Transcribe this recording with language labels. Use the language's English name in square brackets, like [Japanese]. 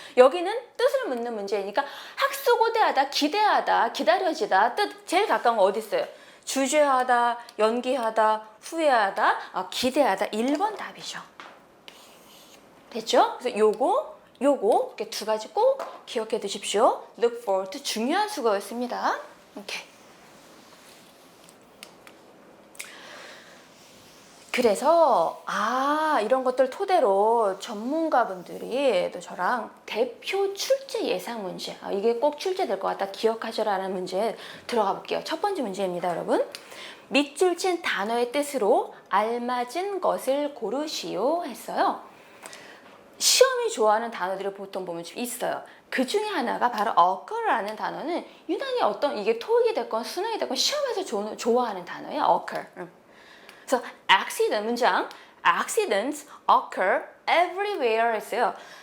[Korean] 여기는 뜻을 묻는 문제이니까 학수고대하다, 기대하다, 기다려지다 뜻 제일 가까운 거 어디 있어요? 주저하다, 연기하다, 후회하다, 기대하다 1번 답이죠. 됐죠? 그래서 요거 이렇게 두 가지 꼭 기억해 두십시오. [English] look forward to [Korean] 중요한 수거였습니다. 오케이. 그래서 이런 것들 토대로 전문가분들이 또 저랑 대표 출제 예상 문제 이게 꼭 출제될 것 같다 기억하셔라는 문제 들어가 볼게요. 첫 번째 문제입니다, 여러분. 밑줄 친 단어의 뜻으로 알맞은 것을 고르시오 했어요. 시험이 좋아하는 단어들을 보통 보면 좀 있어요. 그 중에 하나가 바로 occur라는 단어는 유난히 어떤 이게 토익이 됐건 수능이 됐건 시험에서 좋아하는 단어예요. [English] occur. [Korean] 그래서 [English] accident [Korean] 문장 [English] accidents occur everywhere [Korean] 했어요.